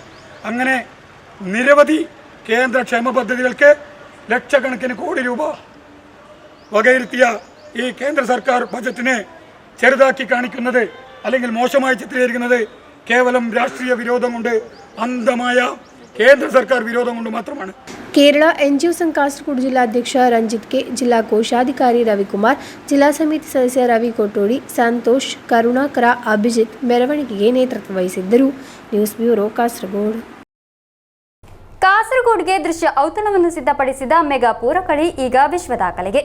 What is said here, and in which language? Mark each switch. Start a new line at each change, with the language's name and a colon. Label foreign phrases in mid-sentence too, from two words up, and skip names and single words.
Malayalam: അങ്ങനെ നിരവധി കേന്ദ്ര ക്ഷേമ പദ്ധതികൾക്ക് ലക്ഷക്കണക്കിന് കോടി രൂപ വകയിരുത്തിയ ഈ കേന്ദ്ര സർക്കാർ ബജറ്റിനെ ചെറുതാക്കി കാണിക്കുന്നത് അല്ലെങ്കിൽ മോശമായി ചിത്രീകരിക്കുന്നത് കേവലം രാഷ്ട്രീയ വിരോധം കൊണ്ട്, അന്ധമായ കേന്ദ്ര സർക്കാർ വിരോധം കൊണ്ട് മാത്രമാണ്.
Kannada: ಕೇರಳ ಎನ್ಜಿಒ ಸಂಘ ಕಾಸರಗೋಡು ಜಿಲ್ಲಾಧ್ಯಕ್ಷ ರಂಜಿತ್ ಕೆ, ಜಿಲ್ಲಾ ಕೋಶಾಧಿಕಾರಿ ರವಿಕುಮಾರ್, ಜಿಲ್ಲಾ ಸಮಿತಿ ಸದಸ್ಯ ರವಿ ಕೋಟೋಡಿ, ಸಂತೋಷ್, ಕರುಣಾಕರ, ಅಭಿಜಿತ್ ಮೆರವಣಿಗೆಗೆ ನೇತೃತ್ವ ವಹಿಸಿದ್ದರು.
English: news bureau
Kannada: ಕಾಸರಗೋಡು. ಕಾಸರಗೋಡಿಗೆ ದೃಶ್ಯ ಔತಣವನ್ನು ಸಿದ್ಧಪಡಿಸಿದ ಮೆಗಾ ಪೂರಕಳಿ ಈಗ ವಿಶ್ವ ದಾಖಲೆಗೆ.